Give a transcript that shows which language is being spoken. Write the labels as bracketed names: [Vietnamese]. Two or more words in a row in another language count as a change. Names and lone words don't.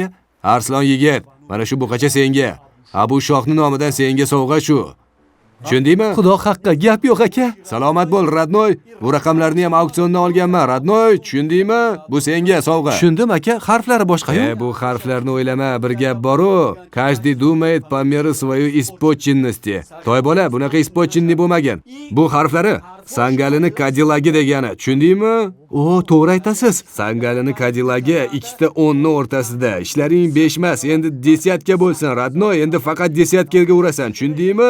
[Uzbek] Arslon yigit, mana shu buqacha senga. Abu Shohning nomidan senga sovg'a shu. Tushundingmi? Xudo haqqi, gap yo'q aka. Salomat bo'l, Radnoy. Bu raqamlarni ham auksiondan olganman, Radnoy. Tushundingmi? Bu senga sovg'a. Tushundim aka, harflari boshqa-yu. Bu harflarni o'ylama, bir gap bor-u. [Russian] Каждый думает по мере своей испорченности. [Uzbek] Toy bola, bunaqa испорченный bo'lmagan. Bu harflari Sangalini Cadillagi degani, tushundingmi? To'g'ri aytasiz. Sangalini Cadillagi ikkita 10 o'rtasida. Ishlaring 5 emas, endi desyatka bo'lsin, Radnoy, endi faqat desyatkaga urasan, tushundingmi?